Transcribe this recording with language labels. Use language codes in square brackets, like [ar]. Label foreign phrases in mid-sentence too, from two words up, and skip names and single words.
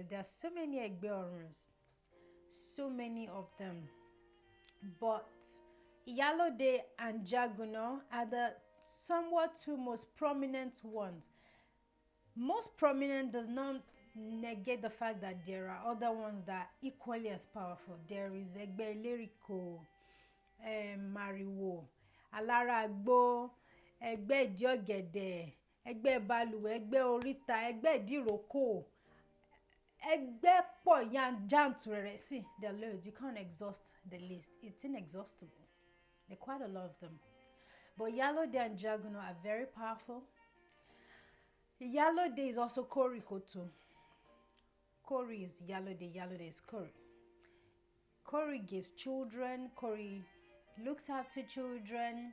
[en] There are so many Egbe Oruns, so many of them, but Iyalode and Jagunna are the somewhat two most prominent ones. most prominent does not negate the fact that there are other ones that are equally as powerful. There is Egbe Orun, Mariwo, Alara Agbo, Egbe Diogede, Egbe Baluwe, Egbe Orita, Egbe Diroko, Egbe Poyan Janturere. See, there are loads. You can't exhaust the list. It's inexhaustible. There are quite a lot of them. But Iyalode and Jaguno are very powerful. Iyalode is also Koriko too. Kori is Iyalode, Iyalode is Kori. Kori gives children, Kori looks after children.